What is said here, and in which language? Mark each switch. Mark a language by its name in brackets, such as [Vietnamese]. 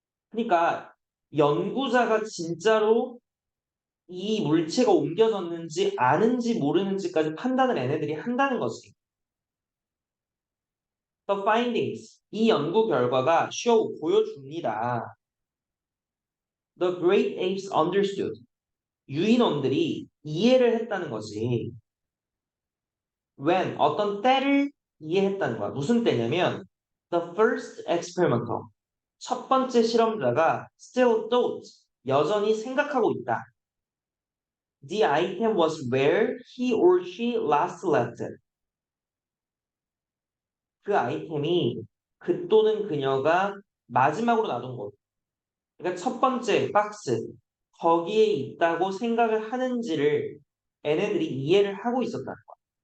[Korean] 그러니까 연구자가 진짜로 이 물체가 옮겨졌는지 아는지 모르는지까지 판단을 얘네들이 한다는 거지. [English] The findings, [Korean] 이 연구 결과가 show, 보여줍니다. [English] The great apes understood. [Korean] 유인원들이 이해를 했다는 거지. When, 어떤 때를 이해했다는 거야. 무슨 때냐면 [English] the first experimenter, [Korean] 첫 번째 실험자가 [English] still thought, [Korean] 여전히 생각하고 있다. [English] The item was where he or she last left it. [Korean] 그 아이템이 그 또는 그녀가 마지막으로 놔둔 곳. 그러니까 첫 번째 박스, 거기에 있다고 생각을 하는지를 얘네들이 이해를 하고 있었다는 거야.